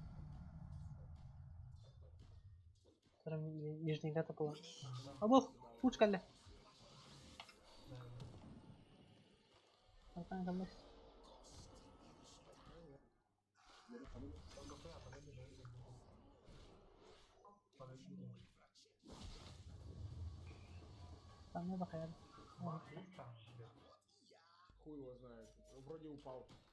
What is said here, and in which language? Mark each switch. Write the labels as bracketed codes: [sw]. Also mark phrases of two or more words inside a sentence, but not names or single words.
[ru] Нижний гата была. [kk] Обох! Пуч келді. Қалқан қалды. [ru] Там не бахает. Хуй его знает. Вроде упал.